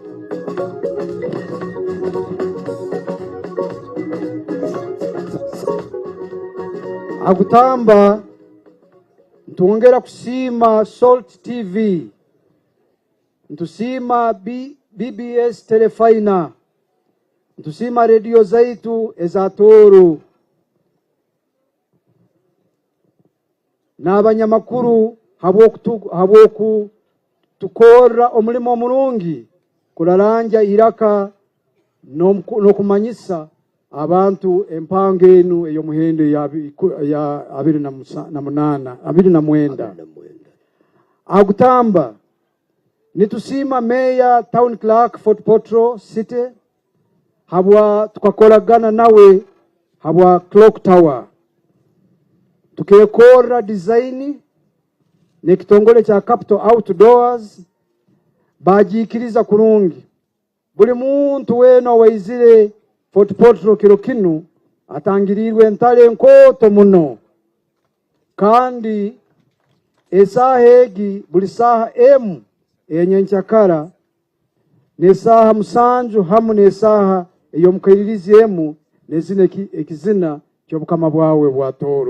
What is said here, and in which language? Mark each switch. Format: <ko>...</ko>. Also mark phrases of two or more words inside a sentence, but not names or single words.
<ttj>Agutamba ntongera kusima Salt TV. Ntusima BBS Telefina. Ntusima radio zaitu eza Tooro. N'abanyamakuru habwoku tukora omulimo omulungi kularanja iraka no kumanyisa abantu empango enu eyo muhendo ya 29 agutamba nitusima meya</ttj> <en>town clerk</en> <ttj>Fort Potro City habwa tukakolagana nawe habwa</ttj> <en>clock tower</en> <ttj>tukekora design nekitongole cha capital outdoors bajikiriza kurungi buli muntu weno waizire Fort Potro kirokinu atangirirwe ntale nkoto muno kandi esahegi buli saha enyenchakara nesaha musanju hamu nesaha eyo mukiririzi nezine ekizina kyobukama bwawe bwa Tooro.</ttj>